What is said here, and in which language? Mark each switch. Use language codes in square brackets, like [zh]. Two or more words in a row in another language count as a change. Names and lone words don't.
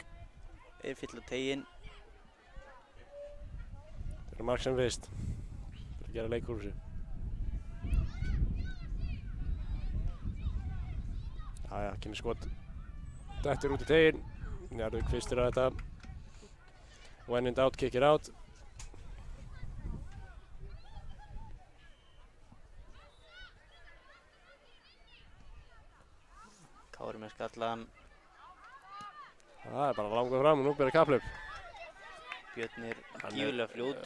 [is] Fyll á teiginn. Þurfa mark sem fyrst. Þurfa að gera leik úr þessu. Jæja, kemur skot. Dettur út í teiginn. Njarðvík fyrstur á þetta. [en] When in doubt, kick it out. [is] Kári með skallan. Það er bara langur fram og nú byrjar kapphlaup. Björn er gífurlega fljótur.